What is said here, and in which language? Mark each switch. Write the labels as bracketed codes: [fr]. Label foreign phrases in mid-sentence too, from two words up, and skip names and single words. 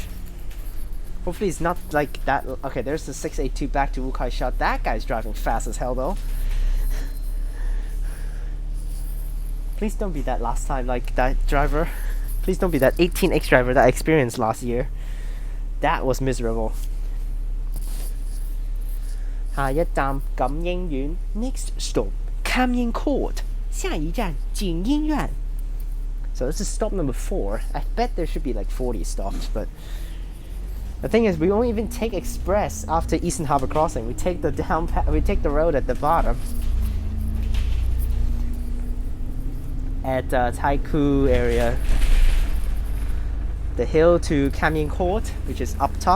[en] Hopefully it's not like that. Okay, there's the 682 back to Rukai Sha. That guy's driving fast as hell though. Please don't be that last time like that driver. Please don't be that 18X driver that I experienced last year. That was miserable. [yue] 下一站錦英苑 [en] Next stop Cairn Court [yue] 下一站景英苑 [en] So this is stop number 4. I bet there should be like 40 stops, but the thing is we won't even take express after Eastern Harbour Crossing. We take the road at the bottom at Tai Koo area, the hill to Cairn Court, which is up top.